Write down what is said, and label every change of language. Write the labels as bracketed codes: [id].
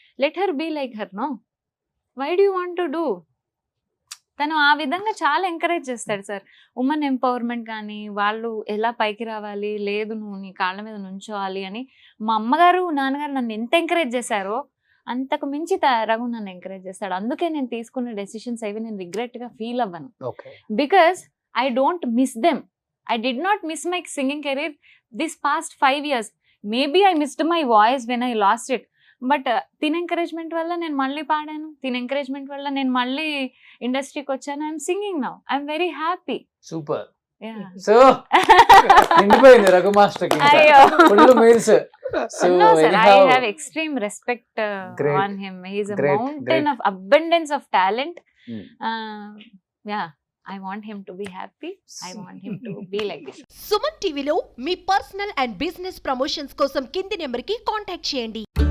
[en] Let her be like her, no why do you want to do. [te] తను ఆ విధంగా చాలా ఎంకరేజ్ చేస్తాడు సార్. ఉమెన్ ఎంపవర్మెంట్ కానీ వాళ్ళు ఎలా పైకి రావాలి, లేదు నువ్వు నీ కాళ్ళ మీద నుంచోవాలి అని మా అమ్మగారు నాన్నగారు నన్ను ఎంత ఎంకరేజ్ చేశారో అంతకు మించి రఘు నన్ను ఎంకరేజ్ చేస్తాడు. అందుకే నేను తీసుకున్న డెసిషన్స్ అవి నేను రిగ్రెట్ గా ఫీల్ అవ్వను. [en] Because I don't miss them. I did not miss my singing career this past 5 years. Maybe I missed my voice when I lost it. [te] But తిన ఎంకరేజ్మెంట్ వల్ల నేను మళ్ళీ పాడాను, తిన ఎంకరేజ్మెంట్ వల్ల నేను మళ్ళీ ఇండస్ట్రీకి వచ్చాను. [en] I'm singing now, I'm very happy. [te] Super. So నిండిపోయింది రఘు మాస్టర్ కి full meals. So [en] I have extreme respect on him. He is a mountain of abundance of talent. Yeah. I want him to be happy. I want him to be like this. [te] Suman టీవీలో మీ personal and business promotions కోసం కింది నెంబర్కి contact చేయండి.